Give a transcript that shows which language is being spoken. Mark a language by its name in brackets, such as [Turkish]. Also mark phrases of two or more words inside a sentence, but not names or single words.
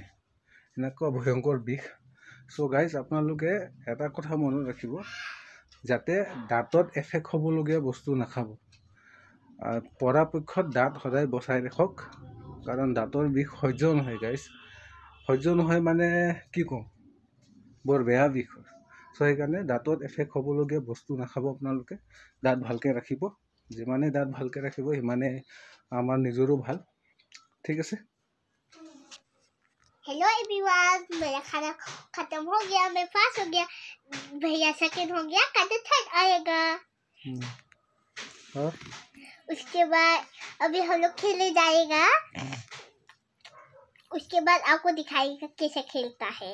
[Assamese] এনেকুৱা ভয়ংকৰ বিষ [English] so guys [Assamese] আপোনালোকে এটা কথা মনত ৰাখিব যাতে দাঁতত এফেক্ট হ'বলগীয়া বস্তু নাখাব পৰাপক্ষত দাঁত সদায় বচাই ৰাখক কাৰণ দাঁতৰ বিষ সহ্য নহয় গাইজ সহ্য নহয় মানে কি কওঁ বৰ বেয়া বিষ হয় চ' সেইকাৰণে দাঁতত এফেক্ট হ'বলগীয়া বস্তু নাখাব আপোনালোকে দাঁত ভালকৈ ৰাখিব যিমানে দাঁত ভালকৈ ৰাখিব সিমানে আমাৰ নিজৰো ভাল ঠিক আছে [English] hello everyone [Hindi] मेरा खाना खत्म हो गया मेरे पास हो गया भैया सेकंड हो गया कहते थर्ड आएगा और उसके बाद अभी हम लोग खेलने जाएगा उसके बाद आपको दिखाएगा कैसे खेलता है